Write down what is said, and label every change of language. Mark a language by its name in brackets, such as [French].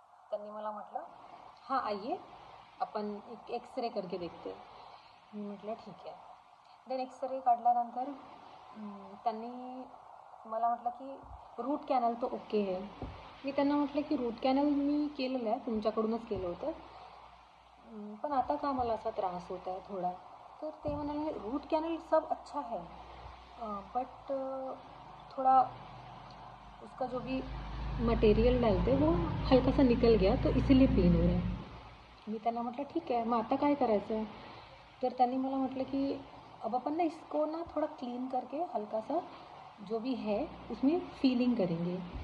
[Marathi] त्यांनी मला म्हटलं, [Hindi] हाँ आइए, अपन एक एक्सरे करके देखते हैं. [Marathi] मी म्हटलं ठीक आहे. देन एक्सरे काढल्यानंतर त्यांनी मला म्हटलं की रूट कॅनल तो ओके आहे. मी त्यांना म्हटलं की रूट कॅनल मी केलेलं आहे, तुमच्याकडूनच केलं होतं, पण आता का मला असा त्रास [Hindi] होता है थोड़ा. [Marathi] तर ते म्हणाले [Hindi] रूट कैनल सब अच्छा है, बट थोड़ा उसका जो भी मटेरियल डालते वो हल्का सा निकल गया, तो इसीलिए पेन हो रहा है. [Marathi] मी त्यांना म्हटलं ठीक आहे, मग आता काय करायचं आहे. तर त्यांनी मला म्हटलं की [Hindi] अब अपन ना इसको ना थोड़ा क्लीन करके हल्का सा जो भी है उसमें फीलिंग करेंगे.